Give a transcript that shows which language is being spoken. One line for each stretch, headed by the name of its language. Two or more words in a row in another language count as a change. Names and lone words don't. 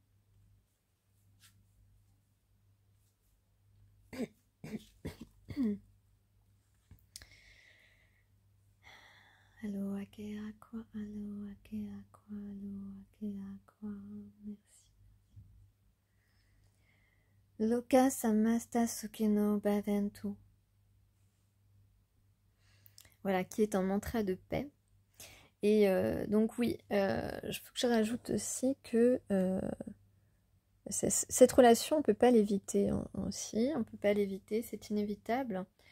Hawaiian: Aloha ke aqua, aloha ke aqua, aloha ke aqua.
French: Merci.
Sanskrit: Loka samasta sukino bhavantu.
French: Voilà, qui est un mantra de paix. Et donc oui, il faut que je rajoute aussi que cette relation, on ne peut pas l'éviter aussi, on ne peut pas l'éviter, c'est inévitable.